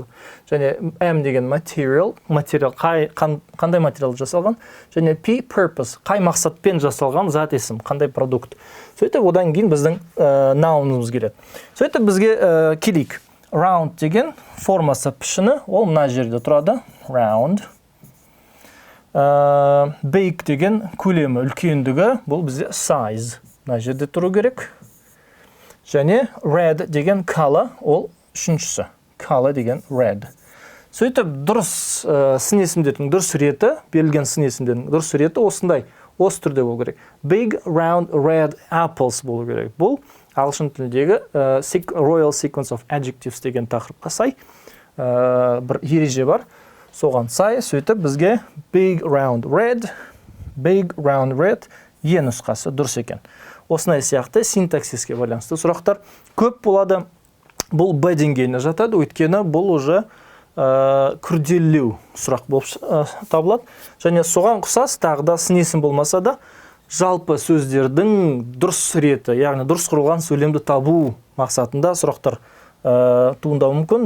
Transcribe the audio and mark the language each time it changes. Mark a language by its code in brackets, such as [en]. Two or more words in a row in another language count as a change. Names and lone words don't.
[kk] Және M деген material қандай материал жасалған, және P purpose қай мақсатпен жасалған зат есім, қандай продукт. Сөйтіп одан кейін біздің nounымыз келеді. Сөйтіп бізге келейік. Round деген формасы, пішіні, ол мына жерде тұрады. Round. Big деген көлемі, үлкендігі, бұл бізде size. Мына жерде тұру керек. Және red деген color, ол үшіншісі. Color деген red. Сөйтіп дұрыс сын есімдердің дұрыс реті, берілген сын есімдердің дұрыс реті осындай, осы түрде болу керек. [en] Big, round, red apples [kk] болу керек. Бұл ағылшын тіліндегі [en] Royal Sequence of Adjectives [kk] деген тақырыпқа сай бір ереже бар. Соған сай, сөйтіп бізге [en] big, round, red [kk] Е нұсқасы дұрыс екен. Осындай сияқты синтаксиске байланысты сұрақтар көп болады. Бұл Б деңгейіне жатады, өйткені бұл уже күрделеу сұрақ болып табылады. Және соған ұқсас тағы да сын есім болмаса да жалпы сөздердің дұрыс реті, яғни дұрыс құрылған сөйлемді табу мақсатында сұрақтар туындауы мүмкін.